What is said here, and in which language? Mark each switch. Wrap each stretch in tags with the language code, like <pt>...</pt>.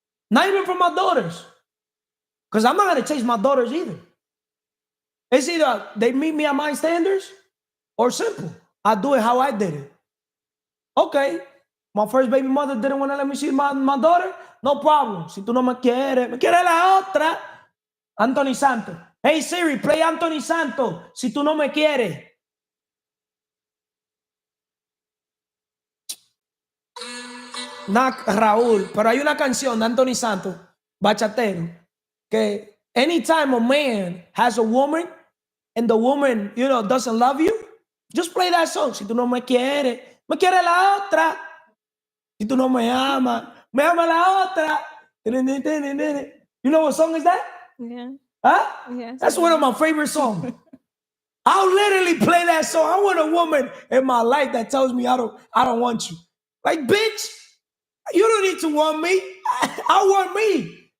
<en>Not even from my daughters. Because I'm not going to chase my daughters either. It's either they meet me at my standards or simple. I do it how I did it. Okay. My first baby mother didn't want to let me see my daughter. No problem.</en> <es>Si tú no me quieres la otra.</es> <en>Anthony Santos. Hey Siri, play Anthony Santos. Si tú no me quieres. Not Raúl, pero hay una canción de Anthony Santos, bachatero, que anytime a man has a woman and the woman, doesn't love you, just play that song.</en> <es>Si tú no me quieres la otra. Si tú no me amas la otra.</es> <en>You know what song is that? Yeah. Huh? Yes. That's one of my favorite songs. I'll literally play that song. I want a woman in my life that tells me I don't want you. Like, bitch, you don't need to want me. I want me.</en>